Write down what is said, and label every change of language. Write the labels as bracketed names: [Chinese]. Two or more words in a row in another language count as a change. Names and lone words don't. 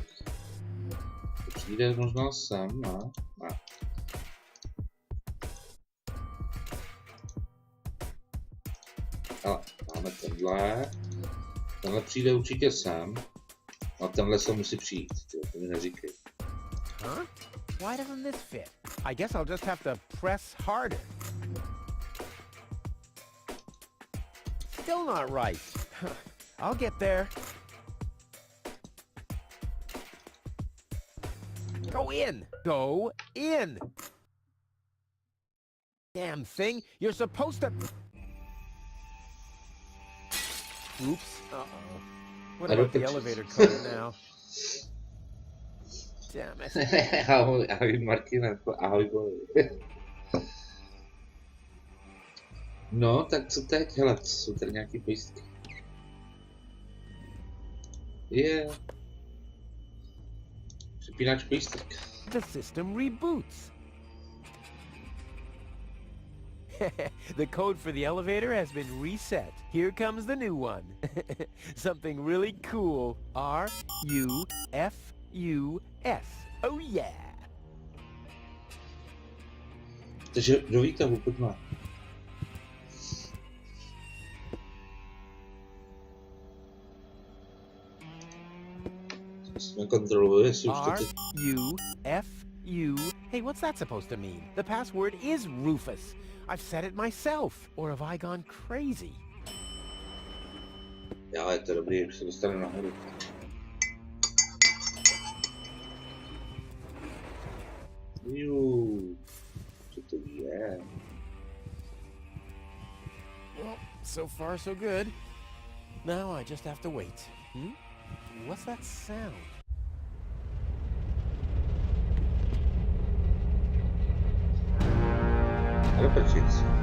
[Czech] To přijde možná sem, ne? Ne. Ale máme tenhle. Tenhle přijde určitě sem. A tenhle se musí přijít, to mi neříkej. [English] Huh? Why doesn't this fit? I guess I'll just have to press harder. Still not right. I'll get there. Go in! Go in! Damn thing, you're supposed to... Oops. Uh-oh. What about the elevator code now? Damn it. [Czech] Ahoj Martine, ahoj boj. No, tak co teď? Hele, jsou tady nějaký pojistky. Je. Přepínač pojistek. [English] The system reboots. The code for the elevator has been reset. Here comes the new one. Something really cool. R-U-F-U-S. Oh yeah. [Czech] Takže do výtahu, pojďme. Zkusíme kontrolovat, jestli už to teď... [English] R-U-F-U... Hey, what's that supposed to mean? The password is Rufus. I've said it myself. Or have I gone crazy? [Czech] Já, je to dobrý, už se dostane nahoru. Co to je? [English] Well, so far so good. Now I just have to wait. Hmm? What's that sound? Repetit.